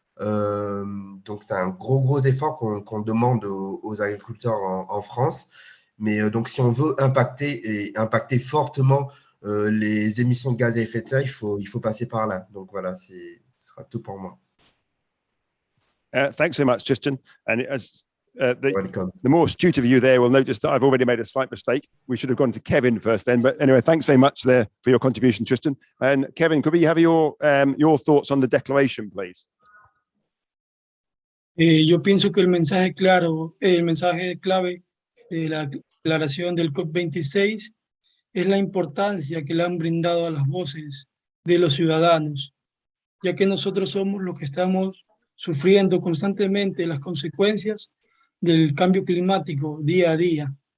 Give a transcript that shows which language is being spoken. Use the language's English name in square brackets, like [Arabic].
[French] Donc, c'est un gros effort qu'on demande aux agriculteurs en France. Mais donc, si on veut impacter fortement les émissions de gaz à effet de serre, il faut passer par là. Donc, voilà, ce sera tout pour moi. [English] Thanks so much, Tristan. And as Welcome. the more astute of you there will notice that I've already made a slight mistake. We should have gone to Kevin first then. But anyway, thanks very much there for your contribution, Tristan. And Kevin, could we have your thoughts on the declaration, please? [Spanish] Yo pienso que el mensaje clave de la declaración del COP26 es la importancia que le han brindado a las voces de los ciudadanos, ya que nosotros somos los que estamos sufriendo constantemente las consecuencias del cambio climático día a día.